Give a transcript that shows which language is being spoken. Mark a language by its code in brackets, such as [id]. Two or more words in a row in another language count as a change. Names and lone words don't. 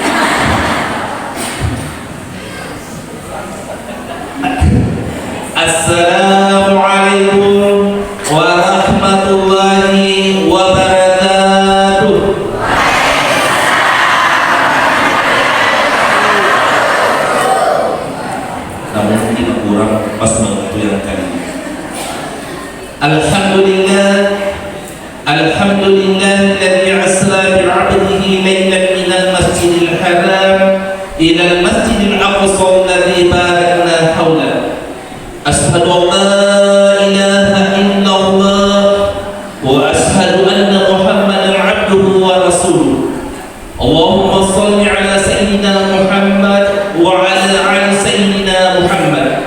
[ar] السلام عليكم ورحمة الله وبركاته. [id] Namun mungkin kurang pas waktu yang kali. [ar] الحمد لله الذي أسرى بعبده ليلا من المسجد الحرام إلى المسجد الأقصى الذي باركنا حوله. أشهد أن لا إله إلا الله وأشهد أن محمدا عبده ورسوله. اللهم صل على سيدنا محمد وعلى آل سيدنا محمد.